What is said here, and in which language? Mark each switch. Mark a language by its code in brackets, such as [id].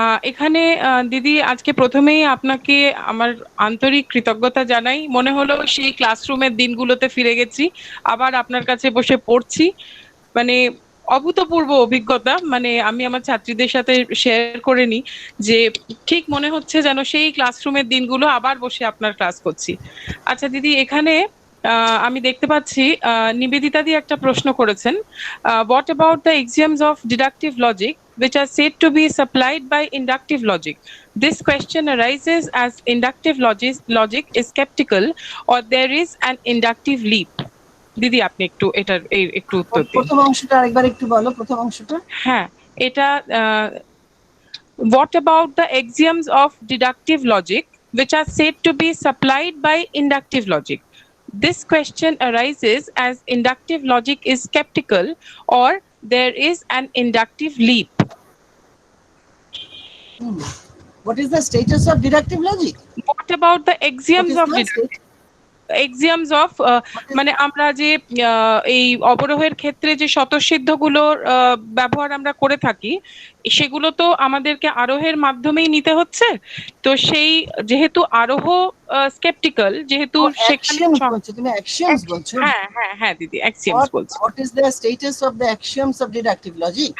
[bn] এখানে দিদি, আজকে প্রথমেই আপনাকে আমার আন্তরিক কৃতজ্ঞতা জানাই। মনে হলো সেই ক্লাসরুমের দিনগুলোতে ফিরে গেছি, আবার আপনার কাছে বসে পড়ছি। মানে অভূতপূর্ব অভিজ্ঞতা, মানে আমি আমার ছাত্রীদের সাথে শেয়ার করে নিই যে ঠিক মনে হচ্ছে যেন সেই ক্লাসরুমের দিনগুলো আবার বসে আপনার ক্লাস করছি। আচ্ছা দিদি, এখানে আমি দেখতে পাচ্ছি নিবেদিতা দি একটা প্রশ্ন করেছেন, [en] what about the axioms of deductive logic which are said to be supplied by inductive logic? This question arises as inductive logic is skeptical, or there is an inductive leap. [bn] দিদি আপনি এটার একটু উত্তর দিন। প্রথম অংশটা আরেকবার একটু বলো, প্রথম অংশটা। হ্যাঁ, এটা [en] what about the axioms of deductive logic which are said to be supplied by inductive logic? This question arises as inductive logic is skeptical, or there is an inductive leap. What is the status of deductive logic? What about the axioms of deductive? [bn] এক্সিয়ামস of, মানে আমরা যে এই অবরোহের ক্ষেত্রে যে স্বতঃসিদ্ধগুলোর ব্যবহার আমরা করে থাকি, সেগুলো তো আমাদেরকে আরোহের মাধ্যমেই নিতে হচ্ছে। তো সেই যেহেতু আরোহ স্কেপটিক্যাল, যেহেতু সেখানে অ্যাক্সিওমস বলছো তুমি, অ্যাক্সিওমস বলছো? হ্যাঁ হ্যাঁ হ্যাঁ দিদি, অ্যাক্সিয়ামস [en] what [bn] বলছি। [en] what is the status of the axioms of deductive logic?